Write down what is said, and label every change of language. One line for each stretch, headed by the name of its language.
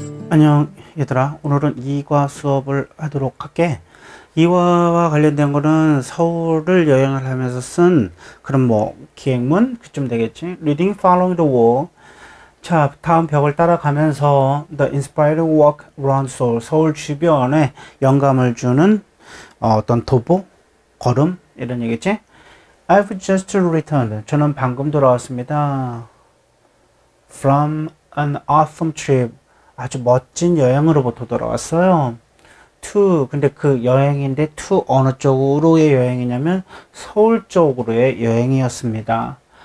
Korean: 안녕 얘들아, 오늘은 이과 수업을 하도록 할게. 이과와 관련된 거는 서울을 여행을 하면서 쓴 그런 기행문 그쯤 되겠지.
English: Reading following the wall.
Korean: 자, 다음 벽을 따라가면서
English: The inspired walk around Seoul.
Korean: 서울 주변에 영감을 주는 어떤 도보, 걸음 이런 얘기지.
English: I've just returned.
Korean: 저는 방금 돌아왔습니다.
English: From an autumn trip.
Korean: 아주 멋진 여행으로부터 돌아왔어요. to, 근데 그 여행인데 to 어느 쪽으로의 여행이냐면 서울 쪽으로의 여행이었습니다.